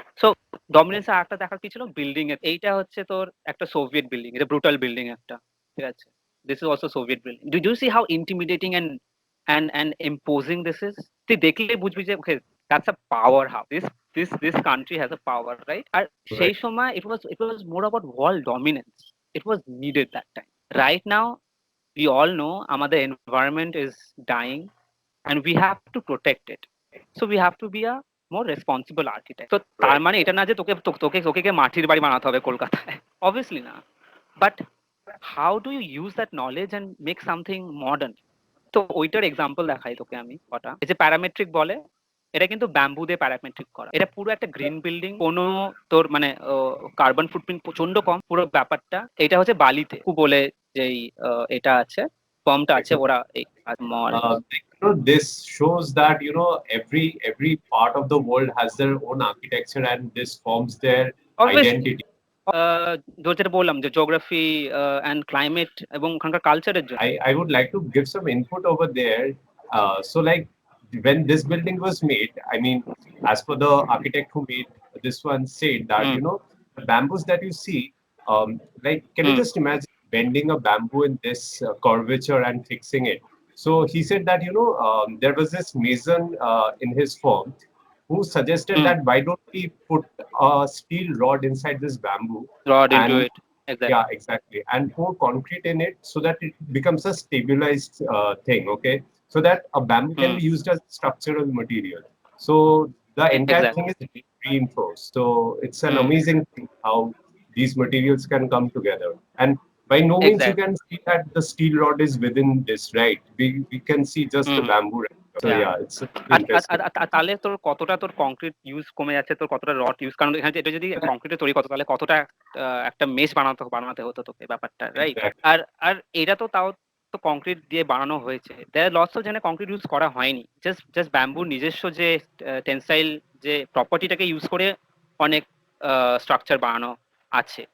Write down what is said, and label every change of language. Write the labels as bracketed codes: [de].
[bn] So dominance একটা দেখার কি ছিল, বিল্ডিং এর। এইটা হচ্ছে তোর একটা সোভিয়েত বিল্ডিং, এটা ব্রুটাল বিল্ডিং একটা, ঠিক আছে? [en] This is also Soviet building. Do you see how intimidating and imposing this is? [bn] তুই দেখলে বুঝবি যে [en] Okay, that's a power house, this country has a power, right? [bn] আর সেই সময় [en] it was more about world dominance. It was needed that time. Right now we all know আমাদের environment is dying and we have to protect it. So we have to be a more responsible architect. [bn] So তার মানে এটা না যে তোকে তোকে তোকে মাটির বাড়ি বানাতে হবে কলকাতায়, obviously না। [en] But how do you use that knowledge and make something modern? [bn] তো ওইটার এক্সাম্পল দেখাই তোকে আমি কটা। এই যে প্যারামেট্রিক বলে, এটা কিন্তু ব্যাম্বু দিয়ে প্যারামেট্রিক করা। এটা পুরো একটা গ্রিন বিল্ডিং, কোনো তোর মানে কার্বন ফুটপ্রিন্ট প্রচন্ড কম পুরো ব্যাপারটা। এটা হচ্ছে বালিতে বলে যেই এটা আছে, ফর্মটা আছে, ওরা মল। [en] This shows that every part of the world has their own architecture, and this forms their identity. [bn] যেটা বললাম যে জিওগ্রাফি অ্যান্ড ক্লাইমেট এবং ওখানকার কালচারের জন্য। [en] I would like to give some input over there. So like when this building was made, I mean, as per the architect who made this one said that, Hmm. the bamboos that you see, like, can you Hmm. just imagine bending a bamboo in this curvature and fixing it? So he said that, there was this mason in his firm who suggested Hmm. that why don't we put a steel rod inside this bamboo Rod into and it. Exactly. yeah, exactly. And pour concrete in it so that it becomes a stabilized thing, okay? So that a bamboo can Hmm. be used as structural material. So the entire Exactly. thing is reinforced. So it's an Hmm. amazing thing how these materials can come together. And by no means you Exactly. can see that the steel rod is within this, right? We can see just the Hmm. bamboo. Right? So Yeah. yeah, it's interesting. [bn] তাহলে তোর কতটা তোর concrete use কমে যাচ্ছে, তোর কতটা rod use, কারণ এখানে এটা যদি কংক্রিটে তৈরি করতো তাহলে কতটা একটা মেশ বানাতে হতো তোকে ব্যাপারটা, রাইট? [en] Exactly. [bn] আর আর এটা তো তাও তো কংক্রিট দিয়ে বানানো হয়েছে, [en] there lots of [bn] যেখানে কংক্রিট ইউজ করা হয়নি, জাস্ট ব্যাম্বুর নিজস্ব যে টেন্সাইল যে প্রপার্টিটাকে ইউজ করে অনেক স্ট্রাকচার বানানো আছে।